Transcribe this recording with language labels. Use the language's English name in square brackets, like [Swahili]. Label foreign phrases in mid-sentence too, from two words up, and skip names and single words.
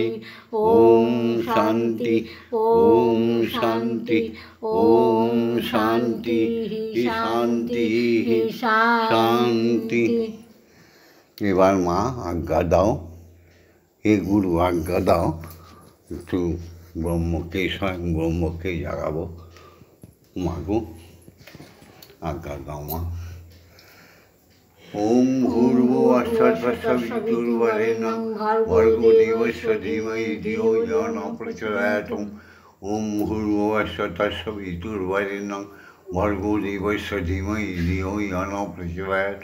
[Sanskrit] ओम शांति ओम शांति ओम शांति शांति शांति। [Bangla] এবার মা আজ্ঞা দাও, হে গুরু আজ্ঞা দাও, একটু ব্রহ্মকে স্বয়ং ব্রহ্মকে জাগাবো। মাগো আজ্ঞা দাও মা। [Sanskrit] ओम भूर्भुवः स्वः सवितुर्वरेण्यं भर्गो देवस्य धीमहि धियो यो न प्रचोदयात्। ओम भूर्भुवः स्वः सवितुर्वरेण्यं भर्गो देवस्य धीमहि धियो यो न प्रचोदयात्।